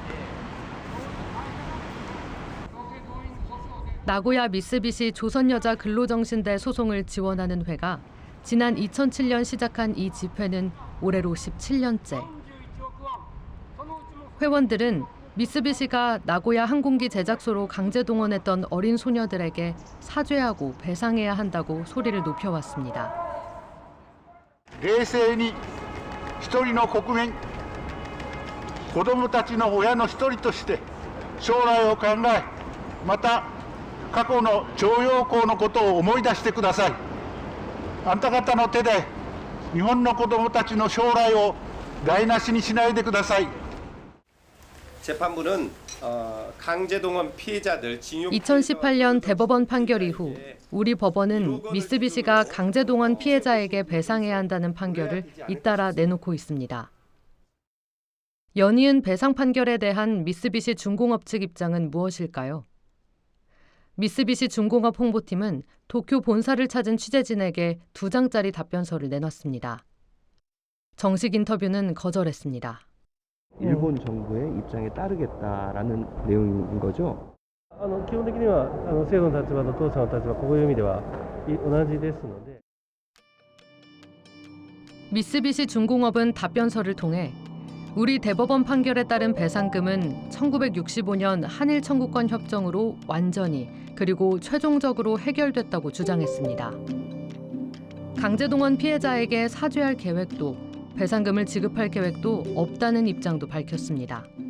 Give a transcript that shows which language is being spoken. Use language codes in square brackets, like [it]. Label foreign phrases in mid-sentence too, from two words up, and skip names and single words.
[ko] 나고야 미쓰비시 조선여자 근로정신대 소송을 지원하는 회가 지난 2007년 시작한 이 집회는 올해로 17년째. 회원들은 미쓰비시가 나고야 항공기 제작소로 강제 동원했던 어린 소녀들에게 사죄하고 배상해야 한다고 소리를 높여왔습니다. [ja] 冷静に一人の国民、子どもたちの親の一人として将来を考え、また過去の徴用工のことを思い出してください。あんた方の手で日本の子どもたちの将来を台無しにしないでください。 [ko] 재판부는 강제동원 피해자들 징역 2018년 대법원 판결 이후 우리 법원은 미쓰비시가 강제동원 피해자에게 배상해야 한다는 판결을 잇따라 내놓고 있습니다. 연이은 배상 판결에 대한 미쓰비시 중공업 측 입장은 무엇일까요? 미쓰비시 중공업 홍보팀은 도쿄 본사를 찾은 취재진에게 2장짜리 답변서를 내놨습니다. 정식 인터뷰는 거절했습니다. 일본 정부의 입장에 따르겠다라는 내용인 거죠. [ja] 基本的には政府の立場と当社の立場こういう意味では同じですので [ko] 미쓰비시 중공업은 답변서를 통해 우리 대법원 판결에 따른 배상금은 1965년 한일 청구권 협정으로 완전히 그리고 최종적으로 해결됐다고 주장했습니다. 강제동원 피해자에게 사죄할 계획도 배상금을 지급할 계획도 없다는 입장도 밝혔습니다.